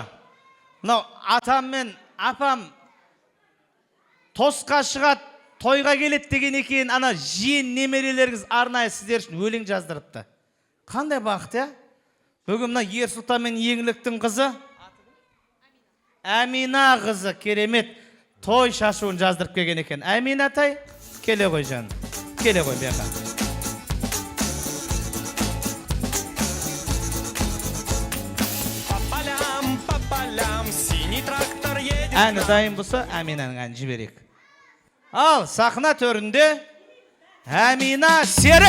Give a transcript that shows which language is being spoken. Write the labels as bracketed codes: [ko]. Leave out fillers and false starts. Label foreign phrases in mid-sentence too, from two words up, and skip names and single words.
[kk] Мынау, атам мен апам тосқа шығады, тойға келет деген екен, ана жиен немерелеріңіз арнайы сіздер үшін өлең жаздырыпты. Қандай бақыт, я? Бүгін мына Ерсұлтан мен Еңліктің қызы Әмина қызы керемет той шашуын жаздырып келген екен. Әмина атай, келе ғой жаным. Келе ғой бияқа. [ru] По полям синий трактор едет. [kk] Әні дайын болса, Әминаның әнін жіберейік. Ал, сахна төрінде Әмина Серік.